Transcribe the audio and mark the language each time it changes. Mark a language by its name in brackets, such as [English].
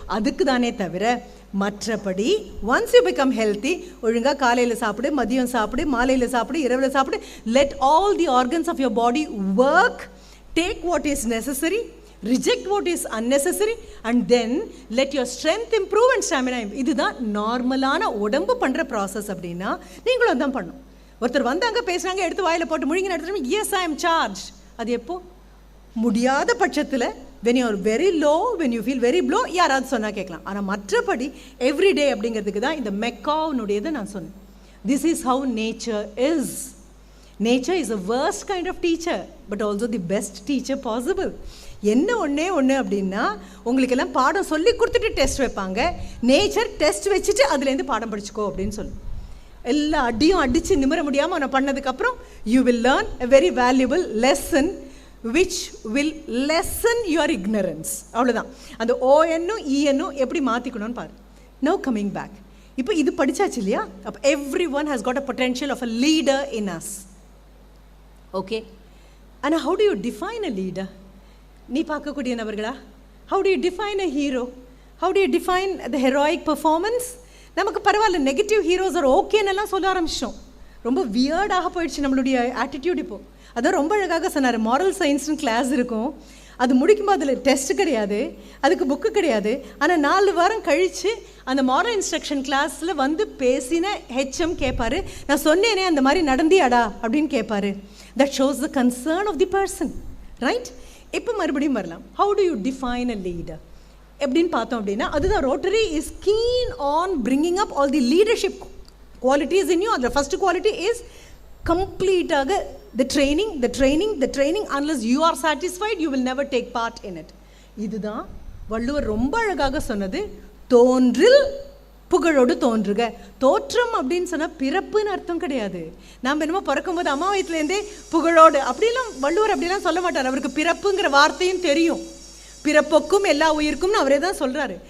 [Tamil] அதுக்கு தானே தவிர மற்றபடி [English] once you become healthy, [Tamil] ஒழுங்காக காலையில் சாப்பிடு, மதியம் சாப்பிடு, மாலையில் சாப்பிடு, இரவில் சாப்பிடு, [English] Let all the organs of your body work, take what is necessary, reject what is unnecessary, and then let your strength improve and stamina improve. [Tamil] இதுதான் நார்மலான உடம்பு பண்ணுற ப்ராசஸ். அப்படின்னா நீங்களும் தான் பண்ணணும். ஒருத்தர் வந்தாங்க, பேசுகிறாங்க, எடுத்து வாயில் போட்டு முழுங்கி நடத்துகிறோம், [English] Yes I am charge. [Tamil] அது எப்போ முடியாத பட்சத்தில், [English] when you are very low, [Tamil] when you feel very low, யாராவது சொன்னால் கேட்கலாம். ஆனால் மற்றபடி எவ்ரிடே அப்படிங்கிறதுக்கு தான் இந்த மெக்காவுனுடையதை நான் சொன்னேன். [English] This is how nature is. Nature is the worst kind of teacher, but also the best teacher possible. [Tamil] என்ன ஒன்று அப்படின்னா, உங்களுக்கெல்லாம் பாடம் சொல்லி கொடுத்துட்டு டெஸ்ட் வைப்பாங்க. நேச்சர் டெஸ்ட் வச்சுட்டு அதுலேருந்து பாடம் படிச்சுக்கோ அப்படின்னு சொல்லு. எல்லா அடியும் அடித்து நிமிர முடியாமல் அவனை பண்ணதுக்கப்புறம் [English] You will learn a very valuable lesson which will lessen your ignorance. [Tamil] அவ்வளோதான். அந்த ஓஎன்னும் இஎன்னும் எப்படி மாற்றிக்கணும்னு பாரு. [English] Now coming back, [Tamil] இப்போ இது படித்தாச்சு இல்லையா? [English] அப்போ everyone has got a potential of a leader in us. Okay, and how do you define a leader? [Tamil] நீ பார்க்கக்கூடிய நபர்களா? [English] How do you define a hero? How do you define the heroic performance? [Tamil] நமக்கு பரவாயில்ல, negative heroes R ஓகேன்னெல்லாம் சொல்ல ஆரம்பிச்சிட்டோம். ரொம்ப வியர்டாக போயிடுச்சு நம்மளுடைய attitude. இப்போது அதான் ரொம்ப அழகாக சொன்னார். மாரல் சயின்ஸ்னு கிளாஸ் இருக்கும், அது முடிக்கும்போது அதில் டெஸ்ட் கிடையாது, அதுக்கு புக்கு கிடையாது. ஆனால் 4 வாரம் கழித்து அந்த மாரல் இன்ஸ்ட்ரக்ஷன் கிளாஸில் வந்து பேசின ஹெச்எம் கேட்பார், நான் சொன்னேனே அந்த மாதிரி நடந்தியாடா அப்படின்னு கேட்பார். [English] That shows the concern of the person, right? [Tamil] இப்போ மறுபடியும் வரலாம். [English] How do you define a leader? [Tamil] எப்படின்னு பார்த்தோம் அப்படின்னா, அதுதான் [English] Rotary is keen on bringing up all the leadership qualities in you. அந்த first quality is கம்ப்ளீட்டாக the training, unless you are satisfied, you will never take part in it. [Tamil] இதுதான் வள்ளுவர் ரொம்ப அழகாக சொன்னது. தோன்றில் புகழோடு தோன்றுக. தோற்றம் அப்படின்னு சொன்னால் பிறப்புன்னு அர்த்தம் கிடையாது. நாம் என்னமோ பிறக்கும்போது அம்மா வயிற்றுலேருந்தே புகழோடு அப்படிலாம் வள்ளுவர் அப்படிலாம் சொல்ல மாட்டார். அவருக்கு பிறப்புங்கிற வார்த்தையும் தெரியும். பிறப்புக்கும் எல்லா உயிருக்கும்னு அவரே தான் சொல்கிறாரு.